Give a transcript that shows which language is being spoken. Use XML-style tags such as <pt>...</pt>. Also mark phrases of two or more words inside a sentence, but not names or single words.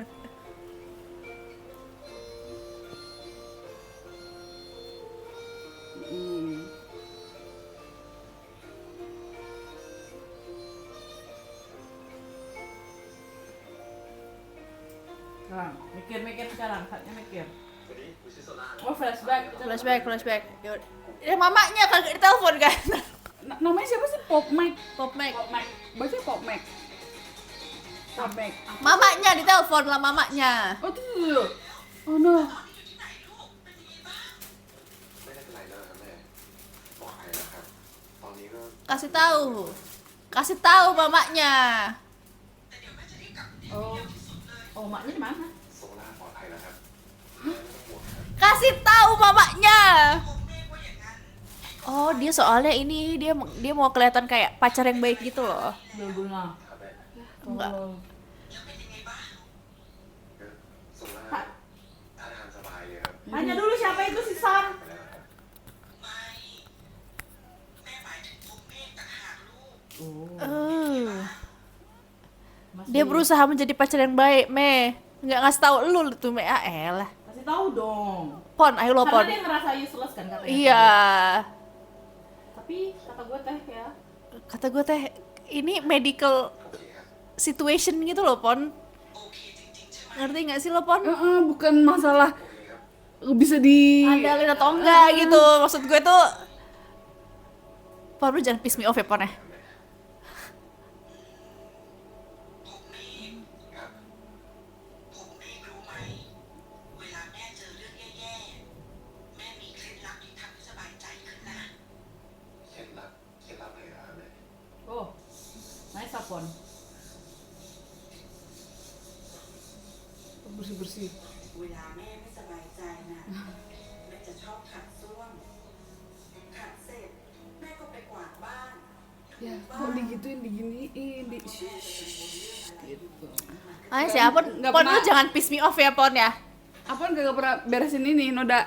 <id>Hmm. Sekarang, mikir-mikir sekarang, saatnya mikir.</id> <th>วันนี้กูชื่อโซล่า</th> <id>Oh, flashback.</id> <en>Flashback, flashback.</en> <id>Yaudah. Ya mamanya kagak ditelepon kan. Namanya siapa sih? Pop Mac. Pop Mac. Pop Mac. Baca Pop Mac. Pop Mac. Mamanya ditelepon lah mamanya. Oh tuh.</id> <en>Oh no.</en> <th>ไม่ได้เป็นไรแล้วครับแม่ปลอดภัยแล้วครับ ตอนนี้ก็</th> <id>Kasih tahu. Kasih tahu mamanya. Oh, oh maknya di mana?</id> <th>โซล่าปลอดภัยแล้วครับไม่ต้องห่วงครับ</th> <id>Kasih tahu mamanya. Oh, dia soalnya ini dia mau kelihatan kayak pacar yang baik gitu loh. Guna.</id> <th>ครับแม่</th> <id>Enggak.</id> <th>ก็โซล่าท่าทางสบายเลยครับ</th> <id>Tanya dulu siapa itu si Sam.</id> <th>ไปแล้วครับ</th> <id>Eh. Masih- Dia berusaha menjadi pacar yang baik, Me. Nggak ngasih tahu lu tuh, Me. Ah, elah. Kasih tahu dong. Pon, ayo lo, Karena Pon. dia ngerasa useless kan katanya. Iya. Tapi kata gue teh ya. Kata gue teh, ini medical</id> <th>โอเคครับ</th> <id>situation gitu loh, Pon. Ngerti nggak sih lo, Pon? Bukan masalah bisa di Andalin atau enggak gitu. Maksud gue tuh, Pon, lu jangan</id> <en>piss me off</en> <id>ya, Pon ya.</id> <th>ครับ ผมเองรู้ไหม เวลาแม่เจอเรื่องแย่ๆ แม่มีเคล็ดลับที่ทำให้สบายใจขึ้นนะ เคล็ดลับอะไรเหรอครับแม่</th> <id>Oh, nice Apon. bersih-bersih.</id> <th>เวลาแม่ไม่สบายใจนะแม่จะชอบขัดส้วม ขัดเสร็จ แม่ก็ไปกวาดบ้าน</th> <id>Ya, kok digituin, diginiin, di gitu. Ayo sih, Pon, Nggak Pon lu pernah- jangan</id> <en>piss me off</en> <id>ya, Pon ya. Apa gak pernah beresin ini, noda?</id>